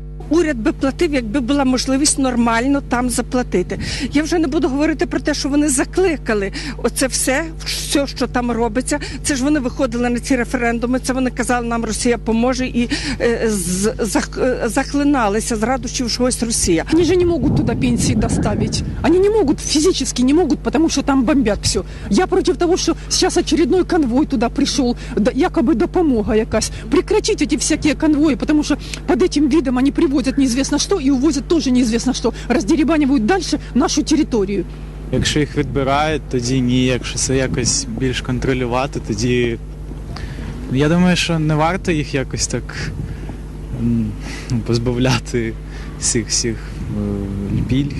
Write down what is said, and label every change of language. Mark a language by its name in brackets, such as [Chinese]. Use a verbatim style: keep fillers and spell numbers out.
[Ukrainian] Уряд би платив, якби була можливість нормально там заплатити. Я вже не буду говорити про те, що вони закликали. Оце все, все, що там робиться. Це ж вони виходили на ці референдуми, це вони казали, нам Росія поможе, і е, з, зах, е, захлиналися з радощів, що ось Росія. [Russian] Они же не могут туда пенсии доставить. Они не могут, физически не могут, потому что там бомбят все. Я против того, что сейчас очередной конвой туда пришел, да, якобы [Ukrainian] допомога якась. [Russian] Прекратить эти всякие конвои, потому что под этим видом они приводят [Ukrainian] неізвісно що і увозять теж неізвісно що, роздерибанюють далі нашу територію. Якщо їх відбирають, тоді ні, якщо це якось більш контролювати, тоді я думаю, що не варто їх якось так позбавляти всіх всіх пільг.